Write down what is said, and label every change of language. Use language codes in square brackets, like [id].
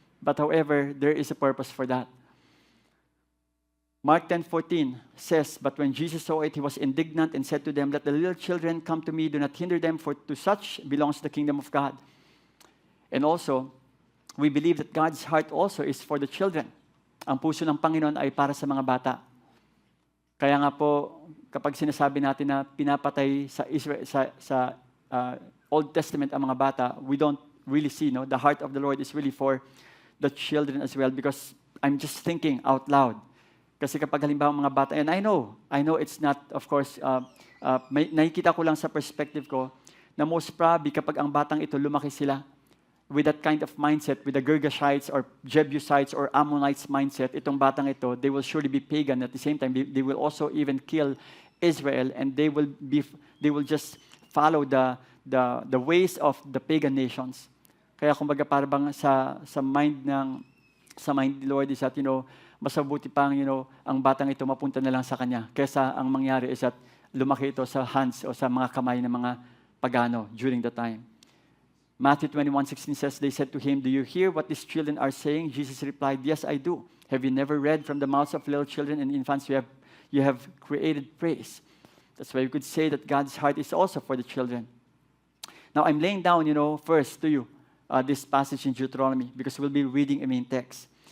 [en] But however, there is a purpose for that. Mark 10:14 says, "But when Jesus saw it, He was indignant and said to them, 'Let the little children come to me, do not hinder them, for to such belongs the kingdom of God.'" And also, we believe that God's heart also is for the children. [tl] Ang puso ng Panginoon ay para sa mga bata. Kaya nga po, kapag sinasabi natin na pinapatay sa Israel, sa Old Testament ang mga bata, [en] we don't really see, the heart of the Lord is really for the children as well, because I'm just thinking out loud. [tl] Kasi kapag halimbawa mga bata, [en] and I know it's not, of course, [tl] nakikita ko lang sa perspective ko, na most probably kapag ang batang ito lumaki sila [en] with that kind of mindset, [tl] with the Girgashites or Jebusites or Ammonites mindset, itong batang ito, [en] they will surely be pagan. At the same time, they will also even kill Israel, and they will just follow the ways of the pagan nations. [tl] Kaya kumbaga parang sa mind ni Lord is that, mas mabuti pang, ang batang ito mapunta na lang sa Kanya. Kesa ang mangyari is that lumaki ito sa hands o sa mga kamay ng mga pagano during the time. [en] Matthew 21:16 says, "They said to Him, 'Do you hear what these children are saying?' Jesus replied, 'Yes, I do. Have you never read from the mouths of little children and infants you have created praise?'" That's why we could say that God's heart is also for the children. Now, I'm laying down, first to you, this passage in Deuteronomy, because we'll be reading a main text.